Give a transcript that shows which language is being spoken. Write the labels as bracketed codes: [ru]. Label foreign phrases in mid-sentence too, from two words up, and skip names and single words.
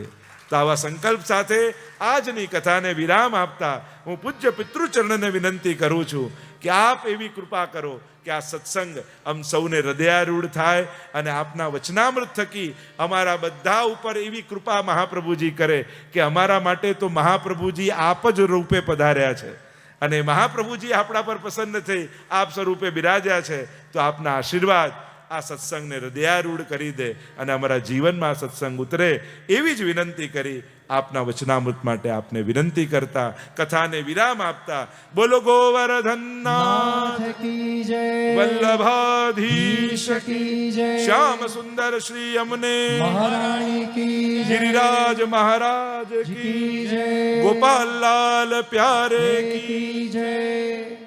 [gu] તો આવા સંકલ્પ સાથે આજની કથાને વિરામ આપતા હું પૂજ્ય પિતૃચરણને વિનંતી કરું છું કે આપ એવી કૃપા કરો કે આ સત્સંગ આમ સૌને હૃદયારૂઢ થાય અને આપના વચનામૃત થકી અમારા બધા ઉપર એવી કૃપા મહાપ્રભુજી કરે કે અમારા માટે તો મહાપ્રભુજી આપ જ રૂપે પધાર્યા છે અને મહાપ્રભુજી આપણા પર પસંદ થઈ આપ સ્વરૂપે બિરાજ્યા છે. તો આપના આશીર્વાદ આ સત્સંગને હૃદયારૂઢ કરી દે અને અમારા જીવનમાં સત્સંગ ઉતરે એવી જ વિનંતી કરી આપના વચનામૃત માટે આપને વિનંતી કરતા કથાને વિરામ આપતા બોલો ગોવર્ધનનાથ [hi] नाथ की जय, વલ્લભાધીશ की जय, શ્યામ સુંદર શ્રી અમને महारानी की जय, ગિરિરાજ મહારાજ की કી जय, गोपाल लाल प्यारे की की जय.